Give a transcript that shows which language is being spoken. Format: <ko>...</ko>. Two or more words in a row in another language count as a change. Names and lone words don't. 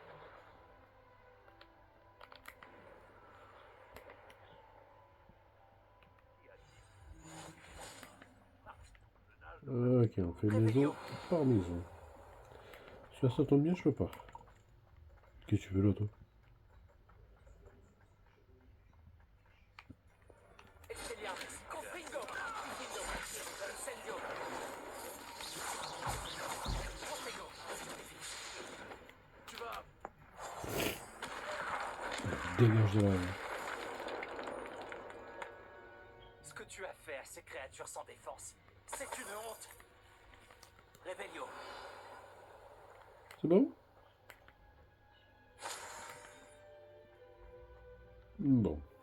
<fr>Ok, on fait maison par maison. Si ça tombe bien, je peux pas. Qu'est-ce que tu veux là, toi?</fr> <la>Expelliarmus. Confringo. Diffindo. Incendio. Confringo.</la> <fr>Tu vas. Dégage de là. Ce que tu as fait à ces créatures sans défense, c'est une honte. Revelio. C'est bon? Bon.</fr>